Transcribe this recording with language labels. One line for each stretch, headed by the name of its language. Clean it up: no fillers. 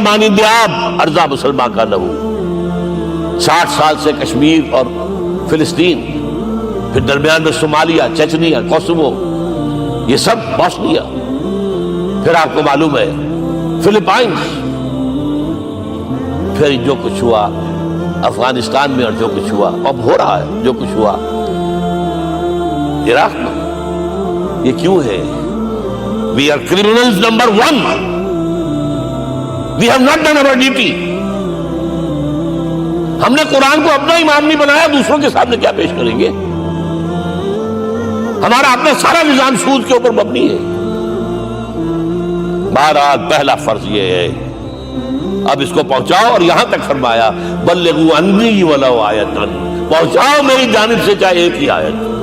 Urdu: مانند آب ارضا مسلمان کا لہو. 60 سال سے کشمیر اور فلسطین، پھر درمیان میں صومالیہ، چچنیا، کوسوو، یہ سب بوسنیا، پھر آپ کو معلوم ہے فلپائنس، پھر جو کچھ ہوا افغانستان میں، اور جو کچھ ہوا اب ہو رہا ہے، جو کچھ ہوا عراق میں. یہ کیوں ہے؟
English: We are criminals number 1. We have not done our duty.
Urdu: ہم نے قرآن کو اپنا امام نہیں بنایا، دوسروں کے سامنے کیا پیش کریں گے؟ ہمارا اپنا سارا نظام سود کے اوپر مبنی ہے. بہرحال پہلا فرض یہ ہے، اب اس کو پہنچاؤ. اور یہاں تک فرمایا
Arabic: بلغوا عنی ولو آیۃ،
Urdu: پہنچاؤ میری جانب سے چاہے ایک ہی آیت.